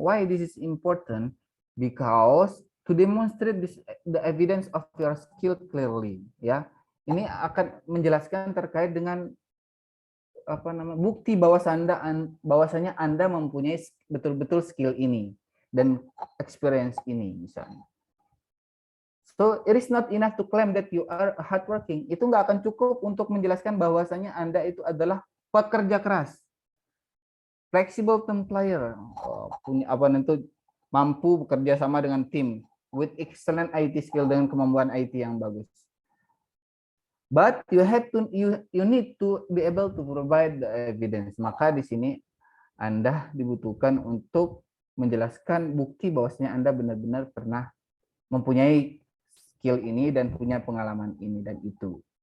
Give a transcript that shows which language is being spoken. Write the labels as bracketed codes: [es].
[en] Why this is important? Because to demonstrate the evidence of your skill clearly, ya. [id] Ini akan menjelaskan terkait dengan bukti bahwasanya Anda mempunyai betul-betul [en] skill ini dan experience [id] ini, misalnya. [en] So it is not enough to claim that you are hardworking. [id] Itu nggak akan cukup untuk menjelaskan bahwasanya Anda itu adalah pekerja keras, [en] flexible team player, [id] punya mampu bekerja sama dengan tim, [en] with excellent IT skill, [id] dengan kemampuan IT yang bagus. [en] But you need to be able to provide the evidence. [id] Maka di sini Anda dibutuhkan untuk menjelaskan bukti bahwasanya Anda benar-benar pernah mempunyai skill ini dan punya pengalaman ini dan itu.